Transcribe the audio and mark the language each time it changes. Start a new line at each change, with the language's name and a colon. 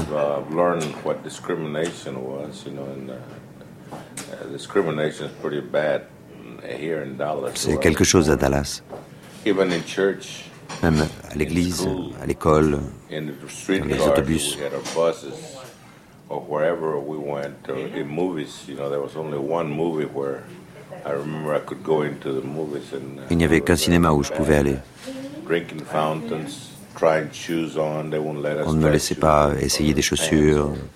English: I've learned what discrimination was, you know, and discrimination is pretty bad here in Dallas.
French: C'est quelque chose à Dallas.
English: Even in church,
French: même à l'église, à l'école, dans les autobus.
English: Or wherever we went, or in movies, you know, there was only one movie where I remember I could go into the movies and.
French: Il n'y avait qu'un cinéma où je pouvais aller.
English: Drinking fountains, trying shoes on, they won't let us.
French: On ne me laissait pas essayer des chaussures.